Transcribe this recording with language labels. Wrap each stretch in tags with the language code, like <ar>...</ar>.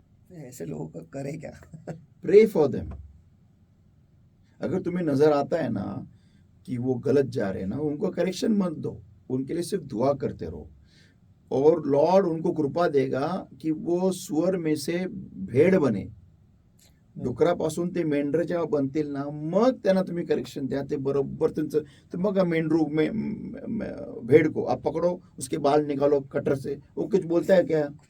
<hi>ऐसे लोगों का करे क्या?</hi> <en>Pray for them.</en> <hi>अगर तुम्हें नजर आता है ना कि वो गलत जा रहे हैं ना, उनको करेक्शन मत दो, उनके लिए सिर्फ दुआ करते रहो, और लॉर्ड उनको कृपा देगा की वो सुअर में से भेड बने.</hi> <mr>डुकरापासून ते मेंढर जेव्हा बनतील ना, मग त्यांना तुम्ही करेक्शन द्या, ते बरोबर तुमचं. तर मग मेंढरू</mr> <hi>भेड़ को आप पकड़ो, उसके बाल निकालो कटर से, वो कुछ बोलता है क्या?</hi>